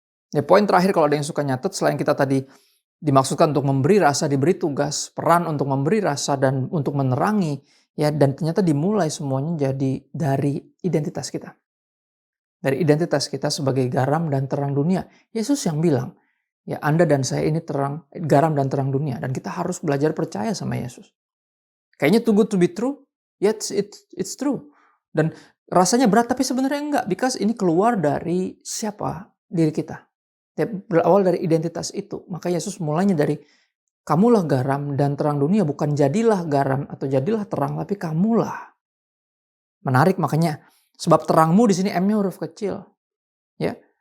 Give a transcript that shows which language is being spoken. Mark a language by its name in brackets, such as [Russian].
[Indonesian] Ya, poin terakhir kalau ada yang suka nyatet, selain kita tadi dimaksudkan untuk memberi rasa, diberi tugas, peran untuk memberi rasa dan untuk menerangi, ya dan ternyata dimulai semuanya jadi dari identitas kita. Dari identitas kita sebagai garam dan terang dunia. Yesus yang bilang, ya Anda dan saya ini terang, garam dan terang dunia. Dan kita harus belajar percaya sama Yesus. Kayaknya [English] too good to be true, yet it's true. [Indonesian] Dan rasanya berat, tapi sebenarnya enggak. Because ini keluar dari siapa? Diri kita. Berawal dari identitas itu. Maka Yesus mulainya dari kamulah garam dan terang dunia. Bukan jadilah garam atau jadilah terang. Tapi kamulah. Menarik makanya. Sebab terangmu di sini M-nya huruf kecil. Ya.